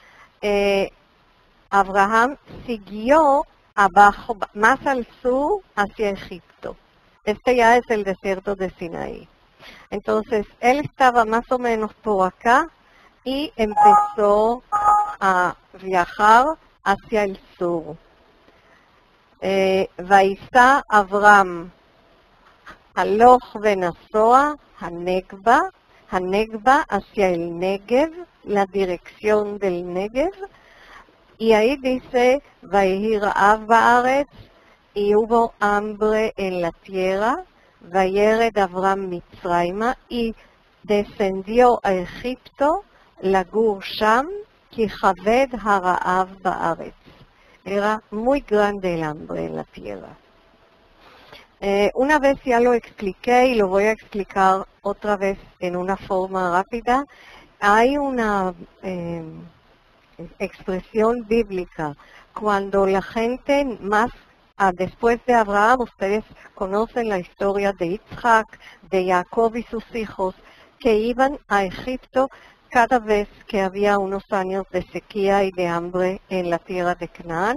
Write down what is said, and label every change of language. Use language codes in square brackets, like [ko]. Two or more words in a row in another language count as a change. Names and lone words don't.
[es] Abraham siguió abajo, más al sur, hacia Egipto. Este ya es el desierto de Sinaí. Entonces, él estaba más o menos por acá y empezó a viajar hacia el sur. [he] ויסע אברהם הלוך ונסוע הנגבה [es] hacia el Negev, la dirección del Negev, y ahí dice, [he] ויהי רעב בארץ, [es] y hubo hambre en la tierra, [he] וירד אברהם מצרימה, [es] y descendió a Egipto, [he] לגור שם, כי כבד הרעב בארץ. [es] Era muy grande el hambre en la tierra. Una vez ya lo expliqué y lo voy a explicar otra vez en una forma rápida. Hay una expresión bíblica cuando la gente más después de Abraham, ustedes conocen la historia de Yitzhak, de Jacob y sus hijos, que iban a Egipto cada vez que había unos años de sequía y de hambre en la tierra de Canaán.